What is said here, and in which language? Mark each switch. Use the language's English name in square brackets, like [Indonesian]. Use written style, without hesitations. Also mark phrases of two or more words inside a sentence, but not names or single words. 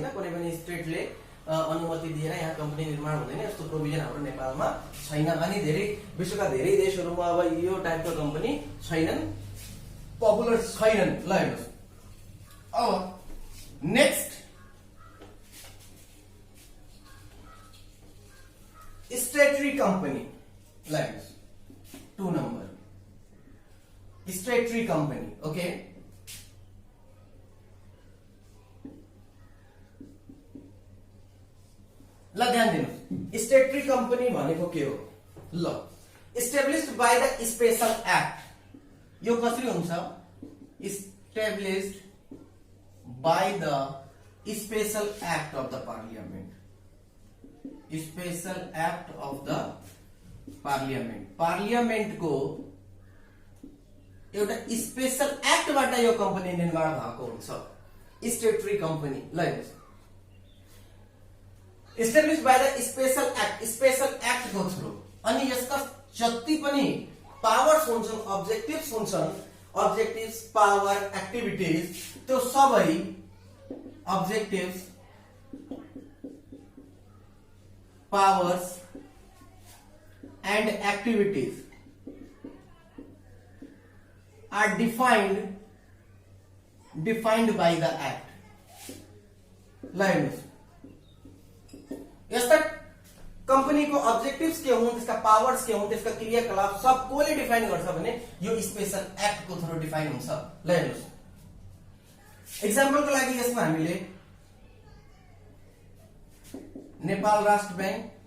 [Nepali] कुनै पनि स्टेटले अनुमति दिएर यहाँ कम्पनी निर्माण हुँदैन, यस्तो प्रोभिजन हाम्रो नेपालमा छैन। अनि धेरै विश्वका धेरै देशहरूमा अब यो टाइपको कम्पनी छैनन्, पपुलर छैनन्। ल हेर्नुस्, अब [English] next statutory company, lines 2 number statutory company. [Nepali] ओके, ल ध्यान दिनु, [English] statutory company [Nepali] भनेको के हो? ल [English] established by the special act. [Nepali] यो कसरी हुन्छ? [English] established by the special act of the parliament, special act of the parliament। [Nepali] पार्लियामेन्ट को एउटा [English] special act [Nepali] बाट यो कम्पनी निर्माण भएको हुन्छ, [English] statutory company. [Nepali] ल [English] established by the special act, special act [Nepali] को थ्रु। अनि यसका जति पनि पावर्स हुन्छन्, अब्जेक्टिभ्स हुन्छन्, अब्जेक्टिभ्स, पावर, एक्टिभिटीज, त्यो सबै [English] objectives, powers and activities are defined by the act. [Nepali] ल हेर्नुस्, यस्ता कम्पनीको अब्जेक्टिभ्स के हुन्, त्यसका पावर्स के हुन्, त्यसका क्रियाकलाप सब कोले डिफाइन गर्छ भने यो [English] special actको [Nepali] थ्रु डिफाइन हुन्छ। ल हेर्नुस्, एक्जाम्पलको लागि यसमा हामीले नेपाल राष्ट्र बैंक,